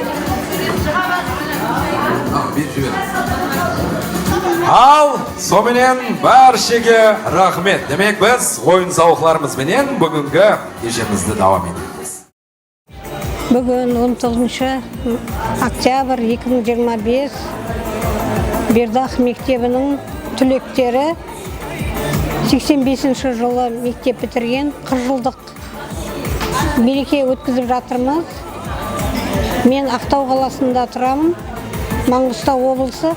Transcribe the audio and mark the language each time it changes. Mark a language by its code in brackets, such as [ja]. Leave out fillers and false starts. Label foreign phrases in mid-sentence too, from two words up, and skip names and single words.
[uz] Al, somenen barchaga rahmet. Demek biz o'yin zavqlarimiz bilan bugungi kechamizni davom etamiz. [kk] Bugün 19 oktyabr 2025 Бердах мектебінің түлектері 85 жылы мектеп бітірген 40 жылдық мереке өткізіп жатырмыз. Мен Ақтау қаласында тұрамын, Маңғыстау облысы.